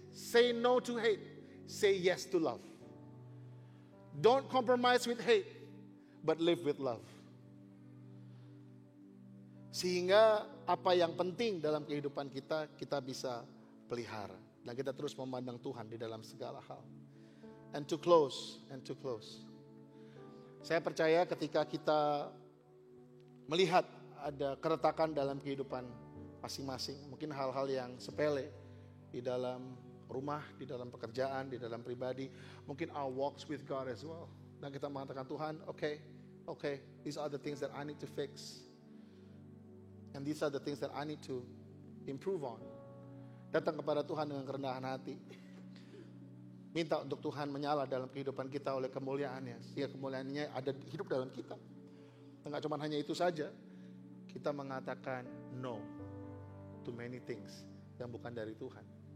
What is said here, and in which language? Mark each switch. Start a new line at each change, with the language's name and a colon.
English: Say no to hate, say yes to love. Don't compromise with hate, but live with love.
Indonesian: Sehingga apa yang penting dalam kehidupan kita, kita bisa pelihara. Dan kita terus memandang Tuhan di dalam segala hal.
English: And to close.
Indonesian: Saya percaya ketika kita melihat ada keretakan dalam kehidupan masing-masing. Mungkin hal-hal yang sepele di dalam rumah, di dalam pekerjaan, di dalam pribadi. Mungkin
English: our walks with God as well.
Indonesian: Dan kita mengatakan Tuhan,
English: okay, these are the things that I need to fix. And these are the things that I need to improve on.
Indonesian: Datang kepada Tuhan dengan kerendahan hati. Minta untuk Tuhan menyala dalam kehidupan kita oleh kemuliaannya. Sehingga kemuliaannya ada hidup dalam kita. Enggak cuma hanya itu saja. Kita mengatakan
English: no to many things
Indonesian: yang bukan dari Tuhan.